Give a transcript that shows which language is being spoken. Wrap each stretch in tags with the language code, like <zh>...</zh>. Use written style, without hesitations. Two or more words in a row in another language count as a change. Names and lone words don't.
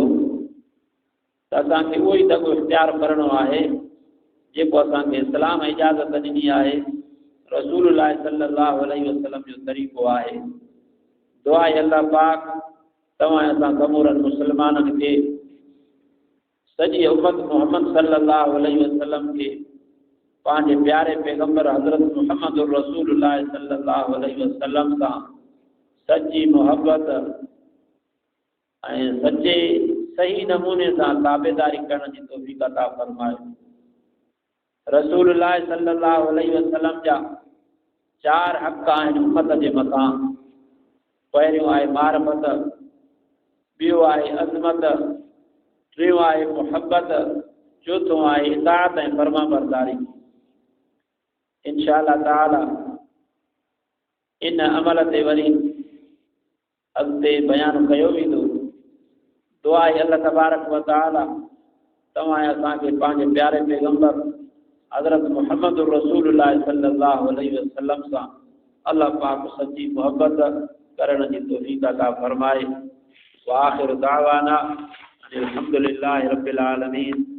<sd>त असांखे उहो ई दॻो इख़्तियार करणो आहे जेको असांखे इस्लाम इजाज़त ॾिनी आहे, रसूलुल्लाह</sd> <ar>صلى الله عليه وسلم</ar> <sd>जो तरीक़ो आहे। दुआ आहे अल्लाह पाक तव्हां असां समूरनि मुस्लमाननि खे, सॼी उम्मत मोहम्मद</sd> <ar>صلى الله عليه وسلم</ar> <sd>खे पंहिंजे प्यारे पैगंबर हज़रत मुहम्मद रसूलुल्लाह</sd> <ar>صلى الله عليه وسلم</ar> <sd>सां सची मोहब्बत ऐं सचे सही नमूने सां ताबेदारी करण जी तौफ़ीक़ अता फरमाए। रसूलुल्लाह</sd> <ar>صلى الله عليه وسلم</ar> <sd>जा 4 हक़ आहिनि उम्मत जे मथां। पहिरियों आहे मारफत, ॿियो आहे अज़मत, टियों आहे मुहब्बत, चौथों आहे इताअत ऐं फर्माबरदारी।</sd> <ar>إن شاء الله تعالى</ar> <sd>इन अमल ते वरी अॻिते बयानु कयो वेंदो। दुआ आहे</sd> <ar>الله تبارك وتعالى</ar> <sd>तव्हां असांखे पंहिंजे प्यारे पैगंबर हज़रत मुहम्मद रसूलुल्लाह</sd> <ar>صلى الله عليه وسلم</ar> <sd>सां अल्लाह पाक सच्ची मोहब्बत करण जी तौफ़ीक़ अता फरमाए।</sd> <ar>وآخر دعوانا الحمد لله رب العالمين.</ar>